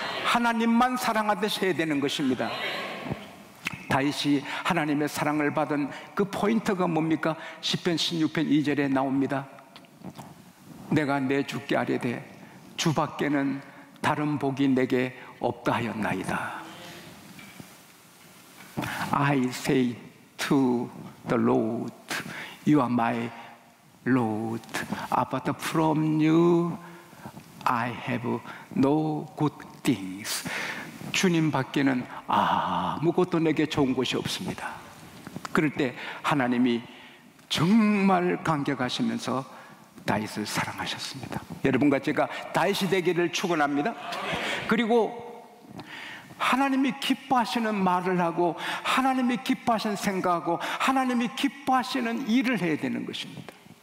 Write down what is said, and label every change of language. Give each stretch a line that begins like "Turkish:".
Korean: 하나님만 사랑하듯이 해야 되는 것입니다. 다윗이 하나님의 사랑을 받은 그 포인트가 뭡니까? 시편 16편 2절에 나옵니다. 내가 내 주께 아뢰되 주 밖에는 다른 복이 내게 없다 하였나이다.
English: I say to the Lord, you are my Lord. Apart from you, I have no good things.
Korean: 주님 밖에는 아무것도 내게 좋은 것이 없습니다. 그럴 때 하나님이 정말 감격하시면서 다윗을 사랑하셨습니다. 여러분과 제가 다윗이 되기를 축원합니다. 그리고 하나님이 기뻐하시는 말을 하고 하나님이 기뻐하시는 생각하고 하나님이 기뻐하시는 일을 해야 되는 것입니다.